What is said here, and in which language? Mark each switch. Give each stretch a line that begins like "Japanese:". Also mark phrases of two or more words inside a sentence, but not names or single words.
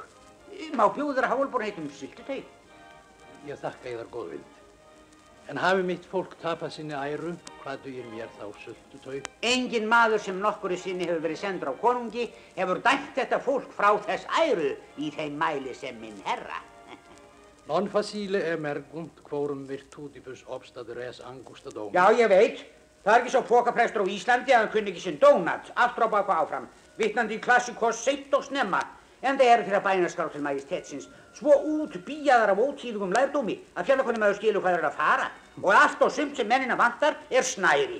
Icelandic: Má bjóða Yðar Háluborin heit sultuteig? Ég þakka Yðar góðvild. En hafi mitt fólk tapað sinni æru, hvað dugir mér þá sultuteig? Engin maður sem nokkru sinni hefur verið sendur á konungi hefur dæmt þetta fólk frá þess æru í þeim mæli sem minn herra.
Latin: Non facile emergunt quorum virtutibus obstat res angusta domus.
Icelandic: Já, ég veit. Það er ekki svo pokaprestur á Íslandi að hann kunni ekki sinn dónat, aftur á baka áfram, vitnandi í klassikos seint og snemma, en það eru þeirra bænaskrár til majestetsins svo útbíjaðar af ótíðugum lærdómi að fjallakonni maður skilur hvað er að fara og allt og sumt sem mennina vantar er snæri.